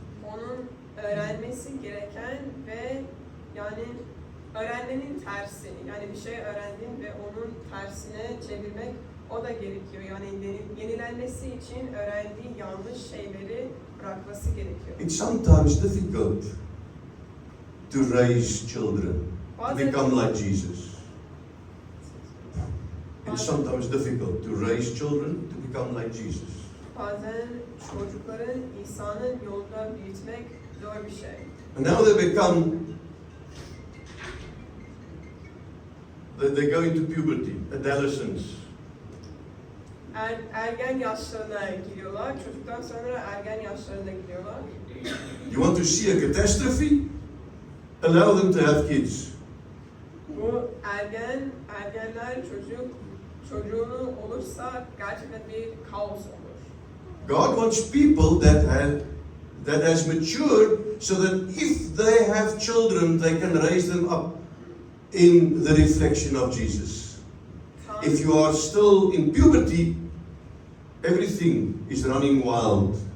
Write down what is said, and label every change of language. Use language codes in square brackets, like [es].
[tr] Onun öğrenmesi gereken ve yani öğrenmenin tersi. Yani bir şey öğrendin ve onun tersine çevirmek o da gerekiyor. Yani yenilenmesi için öğrendiği yanlış şeyleri bırakması gerekiyor. [en] It's sometimes difficult to raise children to become like Jesus. It's sometimes difficult to raise children to become like Jesus. [tr] Bazen çocukları İsa'nın yolunda büyütmek zor bir şey. [en] And now they become, they go into puberty, adolescence. [tr] Ergen yaşlarına giriyorlar. Çocuktan sonra ergen yaşlarına gidiyorlar. [en] You want to see a catastrophe? Allow them to have kids. [tr] Bu ergenler çocuğunu olursa gerçekten bir kaos olur. [en] God wants people that has matured so that if they have children, they can raise them up in the reflection of Jesus. If you are still in puberty, everything is running wild.